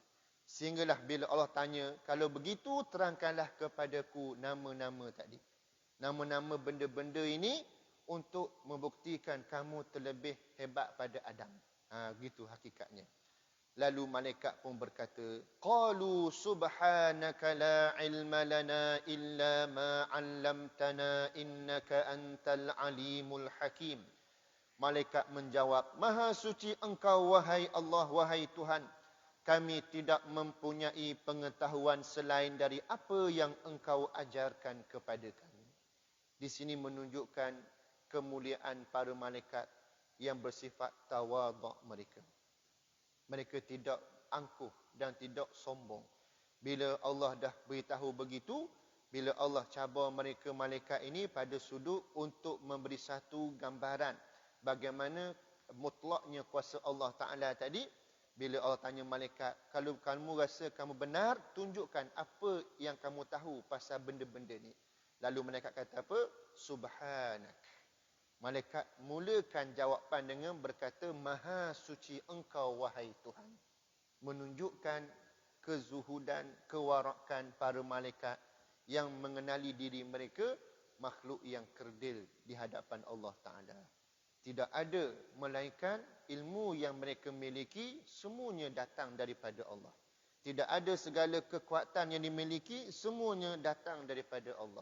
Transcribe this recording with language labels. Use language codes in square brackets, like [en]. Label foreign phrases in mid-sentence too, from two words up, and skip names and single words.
[ms] Sehinggalah bila Allah tanya, kalau begitu terangkanlah kepadaku nama-nama tadi. Nama-nama benda-benda ini untuk membuktikan kamu terlebih hebat pada Adam. Gitu hakikatnya. Lalu malaikat pun berkata, [ar] قالوا سبحانك لا علم لنا إلا ما علمتنا إنك أنت العليم الحكيم. [ms] Malaikat menjawab, maha suci engkau wahai Allah, wahai Tuhan. Kami tidak mempunyai pengetahuan selain dari apa yang engkau ajarkan kepada kami. Di sini menunjukkan kemuliaan para malaikat yang bersifat tawaduk mereka. Mereka tidak angkuh dan tidak sombong. Bila Allah dah beritahu begitu, bila Allah cabar mereka malaikat ini pada sudut untuk memberi satu gambaran bagaimana mutlaknya kuasa Allah Ta'ala tadi, bila Allah tanya malaikat, kalau kamu rasa kamu benar, tunjukkan apa yang kamu tahu pasal benda-benda ni. Lalu malaikat kata apa? Subhanak. Malaikat mulakan jawapan dengan berkata, maha suci engkau wahai Tuhan. Menunjukkan kezuhudan, kewarakan para malaikat yang mengenali diri mereka makhluk yang kerdil di hadapan Allah Ta'ala. Tidak ada melainkan ilmu yang mereka miliki semuanya datang daripada Allah. Tidak ada segala kekuatan yang dimiliki semuanya datang daripada Allah.